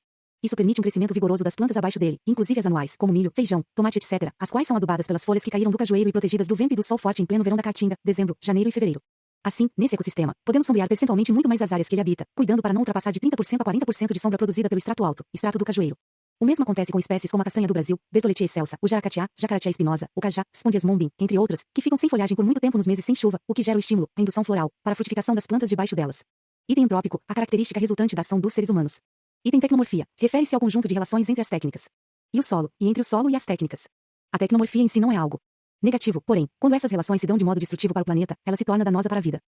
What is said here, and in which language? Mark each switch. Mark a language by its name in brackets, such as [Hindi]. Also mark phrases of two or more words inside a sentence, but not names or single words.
[Portuguese] Isso permite um crescimento vigoroso das plantas abaixo dele, inclusive as anuais, como milho, feijão, tomate etc., as quais são adubadas pelas folhas que caíram do cajueiro e protegidas do vento e do sol forte em pleno verão da caatinga, dezembro, janeiro e fevereiro. Assim, nesse ecossistema, podemos sombrear percentualmente muito mais as áreas que ele habita, cuidando para não ultrapassar de 30% a 40% de sombra produzida pelo extrato alto, extrato do cajueiro. O mesmo acontece com espécies como a castanha do Brasil, Bertholletia excelsa, o jaracatiá, Jacaratia espinosa, o cajá, Spondiasmombin, entre outras, que ficam sem folhagem por muito tempo nos meses sem chuva, o que gera o estímulo, a indução floral, para a frutificação das plantas debaixo delas. Item antrópico, a característica resultante da ação dos seres humanos. Item tecnomorfia, refere-se ao conjunto de relações entre as técnicas e o solo, e entre o solo e as técnicas. A tecnomorfia em si não é algo negativo, porém, quando essas relações se dão de modo destrutivo para o planeta, ela se torna danosa para a vida.